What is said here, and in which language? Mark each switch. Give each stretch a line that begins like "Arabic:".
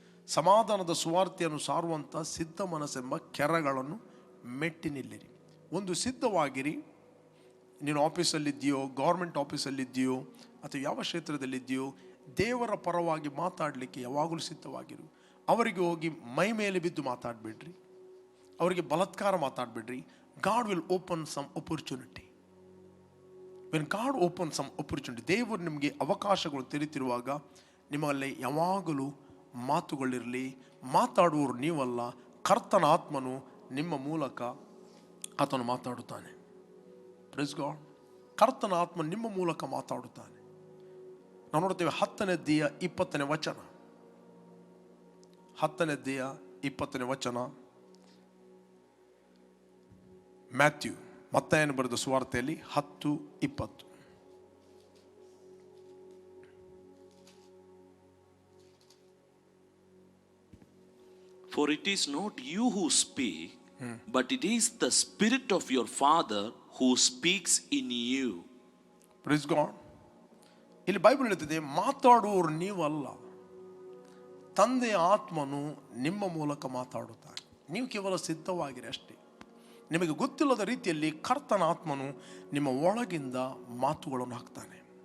Kannada: ಸಮಾಧಾನದ ಸುವಾರ್ತೆಯನ್ನು ಸಾರುವಂಥ ಸಿದ್ಧ ಮನಸ್ಸೆಂಬ ಕೆರಗಳನ್ನು ಮೆಟ್ಟಿ ನಿಲ್ಲಿರಿ. ಒಂದು ಸಿದ್ಧವಾಗಿರಿ. ನೀನು ಆಫೀಸಲ್ಲಿದ್ದೀಯೋ, ಗೌರ್ಮೆಂಟ್ ಆಫೀಸಲ್ಲಿದ್ದೀಯೋ, ಅಥವಾ ಯಾವ ಕ್ಷೇತ್ರದಲ್ಲಿದ್ದೀಯೋ, ದೇವರ ಪರವಾಗಿ ಮಾತಾಡಲಿಕ್ಕೆ ಯಾವಾಗಲೂ ಸಿದ್ಧವಾಗಿರು. ಅವರಿಗೆ ಹೋಗಿ ಮೈ ಮೇಲೆ ಬಿದ್ದು ಮಾತಾಡಬೇಡ್ರಿ, ಅವರಿಗೆ ಬಲಾತ್ಕಾರ ಮಾತಾಡಬೇಡ್ರಿ.
English: God will open some opportunity. When God opens some opportunity,
Kannada: ದೇವರು ನಿಮಗೆ ಅವಕಾಶಗಳು ತೆರೀತಿರುವಾಗ ನಿಮ್ಮಲ್ಲಿ ಯಾವಾಗಲೂ ಮಾತುಗಳಿರಲಿ. ಮಾತಾಡುವವರು ನೀವಲ್ಲ, ಕರ್ತನ ಆತ್ಮನು ನಿಮ್ಮ ಮೂಲಕ ಆತನು ಮಾತಾಡುತ್ತಾನೆ.
English: Praise God.
Kannada: ಕರ್ತನ ಆತ್ಮ ನಿಮ್ಮ ಮೂಲಕ ಮಾತಾಡುತ್ತಾನೆ. ನಾವು ನೋಡ್ತೇವೆ 10ನೇ ಅಧ್ಯಾಯ 20ನೇ ವಚನ. 10ನೇ ಅಧ್ಯಾಯ 20ನೇ ವಚನ, ಮ್ಯಾಥ್ಯೂ, ಮತ್ತಾಯನು ಬರೆದ ಸುವಾರ್ತೆಯಲ್ಲಿ 10:20.
English: For it is not you who speak, but it is the Spirit of your Father who speaks in you. Praise God.
Kannada: ಇಲ್ಲಿ ಬೈಬಲ್ ಹೇಳ್ತಿದೆ, ಮಾತಾಡುವವರು ನೀವಲ್ಲ, ತಂದೆಯ ಆತ್ಮನು ನಿಮ್ಮ ಮೂಲಕ ಮಾತಾಡುತ್ತಾನೆ. ನೀವು ಕೇವಲ ಸಿದ್ಧವಾಗಿರಿ ಅಷ್ಟೇ. ನಿಮಗೆ ಗೊತ್ತಿಲ್ಲದ ರೀತಿಯಲ್ಲಿ ಕರ್ತನ ಆತ್ಮನು ನಿಮ್ಮ ಒಳಗಿಂದ ಮಾತುಗಳನ್ನು ಹಾಕ್ತಾನೆ.